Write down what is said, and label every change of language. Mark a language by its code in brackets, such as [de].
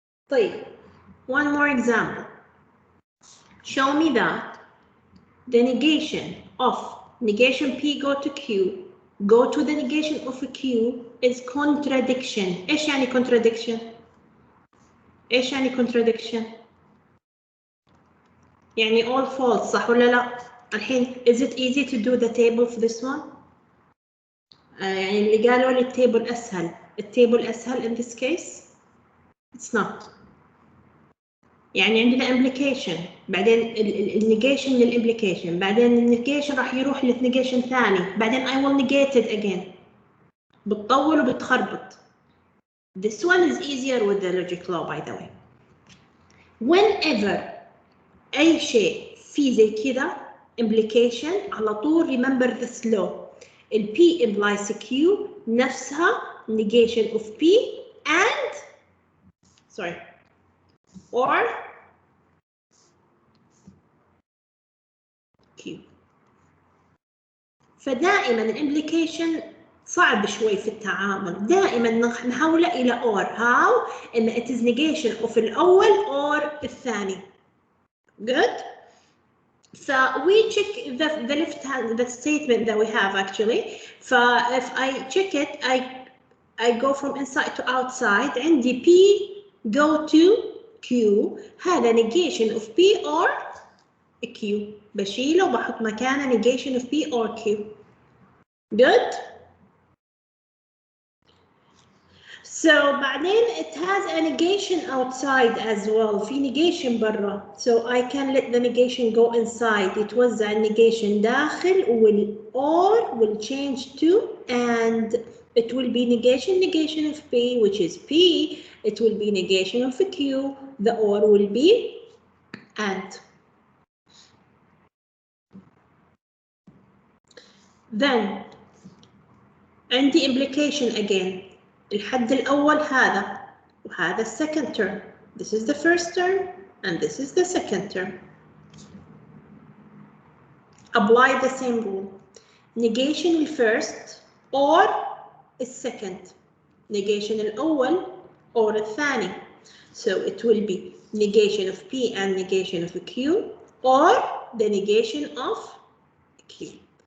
[ar] طيب, [en] one more example. Show me that the negation of negation P go to Q go to the negation of Q is contradiction. [ar] إيش يعني contradiction؟ إيش يعني contradiction؟ يعني [en] all false, [ar] صح ولا لا؟ الحين [en] is it easy to do the table for this one؟ [ar] يعني اللي قالوا لي التيبل أسهل. التيبل أسهل [en] in this case؟ It's not. [ar] يعني عندنا implication بعدين النيجيشن للإمبليكيشن بعدين النيجيشن راح يروح للنيجيشن ثاني بعدين [en] I will negate it again. [ar] بتطول وبتخربط. [en] This one is easier with the logic law by the way. [ar] Whenever أي شيء في زي كذا implication على طول [en] remember this law. ال P implies Q نفسها negation of P and sorry or Q. [ar] فدائما الامبليكيشن صعب شوي في التعامل. دائما نحوله إلى or. [en] how؟ إن it is negation of الأول or الثاني. Good. So we check the left hand, the statement that we have actually. So if I check it, I go from inside to outside. عندي P go to Q. هذا negation of P or Q. [ar] بشيله وبحط مكانه [en] negation of P or Q. Good. So بعدين it has a negation outside as well. [ar] في negation برا. [en] So I can let the negation go inside. [ar] يتوزع negation داخل وال [en] or will change to and it will be negation of P which is P. It will be negation of Q. The or will be and. Then عندي implication again. [ar] الحد الأول هذا وهذا [en] second term. This is the first term and this is the second term. Apply the same rule. Negation الفirst or الsecond. Negation الأول or الثاني. So it will be negation of P and negation of Q or the negation of Q.